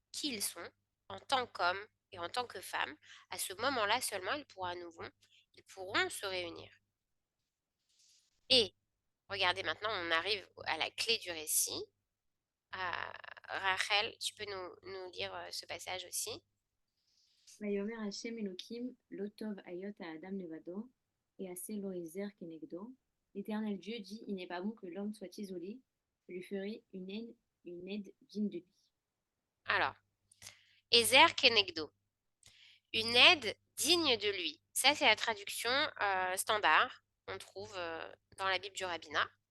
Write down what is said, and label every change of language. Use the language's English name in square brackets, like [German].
[French] qui ils sont en tant qu'hommes et en tant que femmes. À ce moment-là seulement, ils pourront se réunir. Et regardez maintenant, on arrive à la clé du récit. Rachel, tu peux nous lire ce passage aussi? [Hebrew] ויאמר השם אלוקים לא טוב היות האדם לבדו, et assez lo ezer kenegdo. [French] L'Éternel Dieu dit, il n'est pas bon que l'homme soit isolé, je lui ferai une aide digne de lui. Alors, Ezer Kenegdo, une aide digne de lui. Ça, c'est la traduction standard qu'on trouve dans la Bible du rabbinat.